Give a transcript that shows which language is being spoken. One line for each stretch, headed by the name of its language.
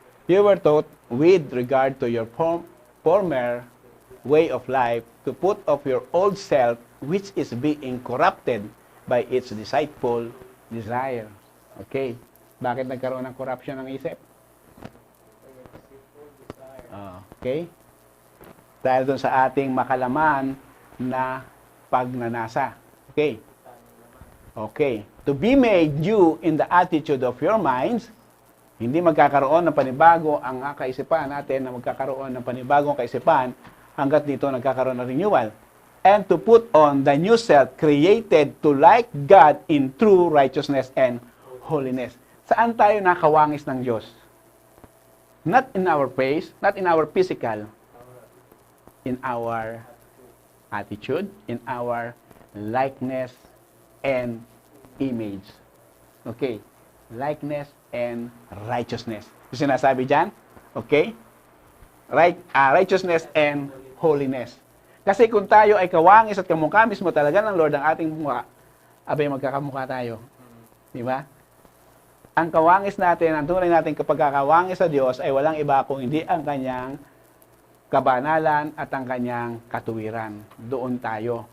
English: You were taught with regard to your former way of life to put off your old self which is being corrupted by its deceitful desire. Okay.
Filipino: Bakit nagkaroon ng corruption ng isip? Okay. Dahil doon sa ating makalaman na pagnanasa. Okay. Okay.
English: To be made new in the attitude of your minds,
Filipino: hindi magkakaroon ng panibago ang kaisipan natin na magkakaroon ng panibagong kaisipan hanggat dito nagkakaroon ng renewal.
English: and to put on the new self created to like God in true righteousness and holiness.
Filipino: Saan tayo nakawangis ng Diyos?
English: Not in our face, not in our physical, in our attitude, in our likeness and image. Okay? Likeness and righteousness.
Filipino: Yung sinasabi dyan?
English: Okay? Righteousness and holiness.
Filipino: Kasi kung tayo ay kawangis at kamukha mismo talaga ng Lord ang ating mukha, abay magkakamukha tayo. Di ba? Ang kawangis natin, ang tunay natin kapag kakawangis sa Diyos ay walang iba kung hindi ang kanyang kabanalan at ang kanyang katuwiran. Doon tayo.